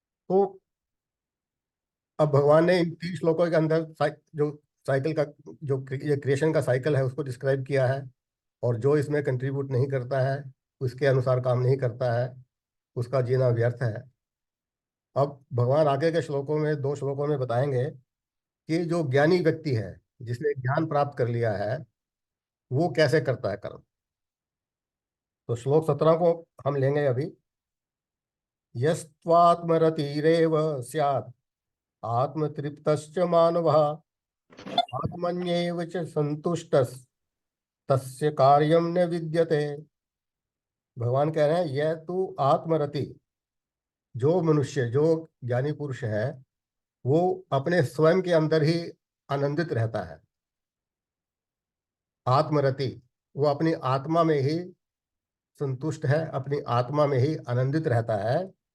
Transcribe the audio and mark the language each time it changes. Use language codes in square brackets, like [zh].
[hi] तो अब भगवान ने इन 3 श्लोकों के अंदर जो साइकिल का, जो ये क्रिएशन का साइकिल है उसको डिस्क्राइब किया है, और जो इसमें कंट्रीब्यूट नहीं करता है, उसके अनुसार काम नहीं करता है, उसका जीना व्यर्थ है। अब भगवान आगे के श्लोकों में 2 श्लोकों में बताएंगे कि जो ज्ञानी व्यक्ति है, जिसने ज्ञान प्राप्त कर लिया है, वो कैसे करता है कर्म। तो श्लोक 17 को हम लेंगे अभी। [sa] यस्त्वात्मरतिरेव स्यात् आत्मतृप्तश्च मानवः आत्मन्येव च संतुष्टस् तस्य कार्यम न विद्यते। [hi] भगवान कह रहे हैं, यह तू आत्मरति, जो मनुष्य, जो ज्ञानी पुरुष है, वो अपने स्वयं के अंदर ही आनंदित रहता है। आत्मरति, वो अपनी आत्मा में ही संतुष्ट है, अपनी आत्मा में ही आनंदित रहता है।